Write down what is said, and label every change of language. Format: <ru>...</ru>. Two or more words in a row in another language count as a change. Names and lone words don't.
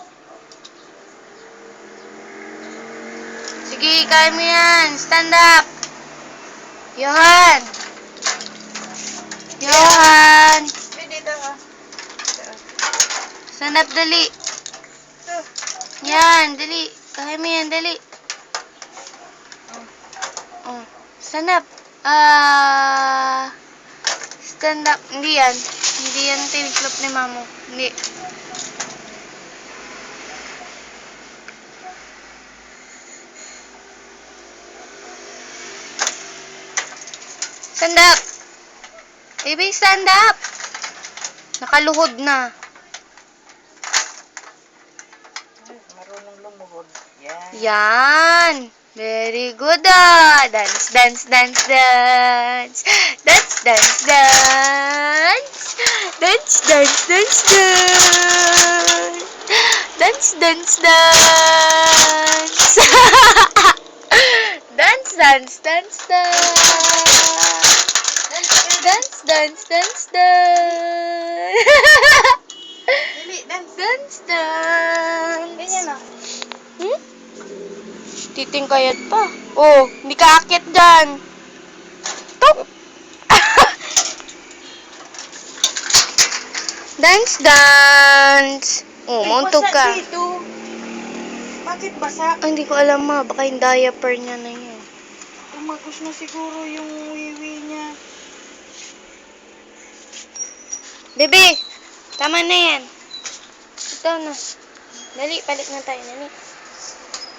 <tl>Sige, kaya mo yan.</tl> <en>Stand up.</en> <tl>Johan. Johan. Dito ha.</tl> <en>Stand up,</en> <tl>dali. Yan, dali. Kaya mo yan, dali.</tl> <en>Oh. Stand up. Stand up.</en> <tl>Hindi yan. Hindi yan tiniklop ni mamo. Hindi.</tl> <en>Stand up. Baby, stand up.</en> <tl>Nakaluhod na. Marunong lumuhod. Yan. Yan.</tl> <en>Very good. Dance, dance, dance, dance. Dance, dance, dance. Dance, dance, dance, dance. Dance, dance, dance. Dance, dance, dance, dance. Dance, dance, dance, dance. Dili, dance. Dance, dance.</en> <tl>Ganyan o. Titingkayat pa. Oh, hindi ka akit dyan.</tl> <en>Tok! Dance, dance.</en> <tl>Oh, mauntog ka. Basa dito. Bakit basa? Ay, hindi ko alam ma. Baka yung diaper niya na yun. Umagos na siguro yung wiwi niya. Bebe, tama na yan. Ito na. Dali, palit na tayo. Dali.</tl>